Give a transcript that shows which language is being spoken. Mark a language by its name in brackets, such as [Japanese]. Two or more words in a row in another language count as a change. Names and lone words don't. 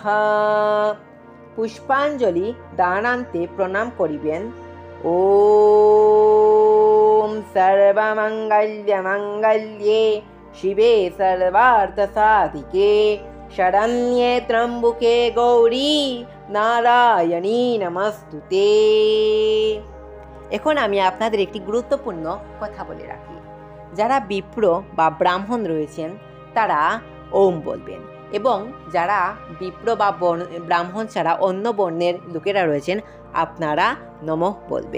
[Bangla] পুষ্পাঞ্জলি দানান্তে প্রণাম করিবেন। [Sanskrit] ॐ सर्वमङ्गल्यमङ्गल्ये शिवे सर्वार्थसाधिके शरण्ये त्र्यम्बके गौरी नारायणी नमस्तुते। [Bangla] এখন আমি আপনাদের একটি গুরুত্বপূর্ণ কথা বলে রাখি। যারা বিপ্র বা ব্রাহ্মণ রয়েছেন তারা ওম বলবেন, এবং যারা বিপ্র বা ব্রাহ্মণ ছাড়া অন্য বর্ণের লোকেরা রয়েছেন আপনারা নমঃ বলবেন।